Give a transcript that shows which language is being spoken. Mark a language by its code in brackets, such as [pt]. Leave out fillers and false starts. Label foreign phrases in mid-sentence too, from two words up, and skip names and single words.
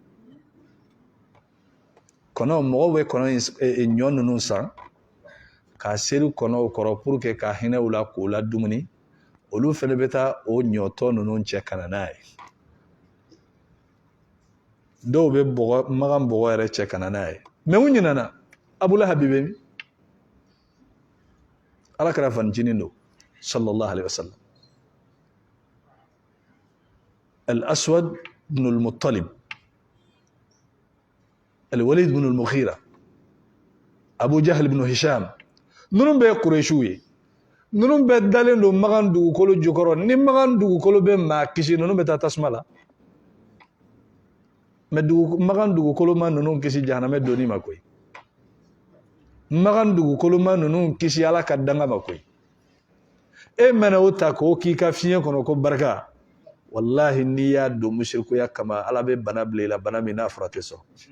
[bm] kɔnɔ mɔgɔw bɛ ɲɔ ninnu san k'a seri kɔnɔw kɔrɔ [fr] pour que [bm] ka hinɛ u la k'o la dumuni olu fɛnɛ bɛ taa o ɲɔtɔ ninnu cɛ ka na n'a ye dɔw bɛ magan bɔgɔ yɛrɛ cɛ kana n'a ye mais u ɲinana Abu Lahab bɛ min ala kɛra fanicinin don [ar] صلى الله عليه وسلم [bm] al-Aswad ibn al-Muttalib al-Walid ibn al-Mughira Abu Jahl ibn Hisham ninnu bɛ Qurayshiw ye ninnu bɛ dalen don magan dugukolo jukɔrɔ ni magan dugukolo bɛ maa kisi ninnu bɛ taa tasuma la mais magan dugukolo ma ninnu kisi jahanamɛ donni ma koyi magan dugukolo ma ninnu kisi ala ka danga ma koyi e mɛna o ta k'o k'i ka fiɲɛ kɔnɔ ko barika wallahi n'i y'a don musirikuya kama ala bɛ bana bila i la bana min n'a fura tɛ sɔrɔ